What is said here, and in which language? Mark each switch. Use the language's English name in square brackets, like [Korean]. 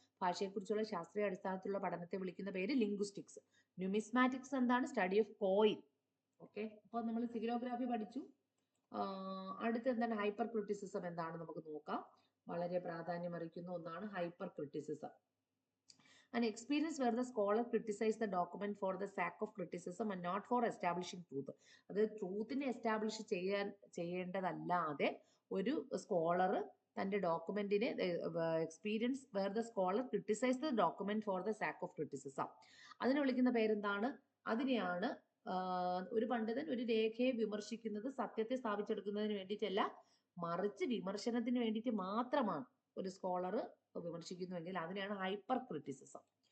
[Malayalam] ഭാഷയെക്കുറിച്ചുള്ള ശാസ്ത്രീയ അടിസ്ഥാനത്തിലുള്ള പഠനത്തെ വിളിക്കുന്ന പേര് ലിംഗ്വിസ്റ്റിക്സ്. ന്യൂമിസ്മാറ്റിക്സ് എന്താണ്? [English] Study of coin. [Malayalam] ഓക്കെ, അപ്പോൾ നമ്മൾ സിഗിലോഗ്രാഫി പഠിച്ചു. അടുത്ത എന്താണ്? ഹൈപ്പർ ക്രിറ്റിസിസം എന്താണ് നമുക്ക് നോക്കാം. വളരെ പ്രാധാന്യം അറിയിക്കുന്ന ഒന്നാണ് hyper criticism. [English] An experience where the scholar criticizes the document for the sake of criticism and not for establishing truth. [Malayalam] അത് ട്രൂത്തിനെ എസ്റ്റാബ്ലിഷ് ചെയ്യേണ്ടതല്ലാതെ ഒരു സ്കോളർ തന്റെ ഡോക്യുമെന്റിനെ [English] Experience where the scholar criticise the document for the sake of criticism. [Malayalam] അതിനെ വിളിക്കുന്ന പേരെന്താണ്? അതിനെയാണ് ഒരു പണ്ഡിതൻ ഒരു രേഖയെ വിമർശിക്കുന്നത് സത്യത്തെ സ്ഥാപിച്ചെടുക്കുന്നതിന് വേണ്ടിയിട്ടല്ല, മറിച്ച് വിമർശനത്തിന് വേണ്ടിയിട്ട് മാത്രമാണ് ഒരു സ്കോളർ വിമർശിക്കുന്നുവെങ്കിൽ അതിനെയാണ് ഹൈപ്പർ ക്രിറ്റിസിസം.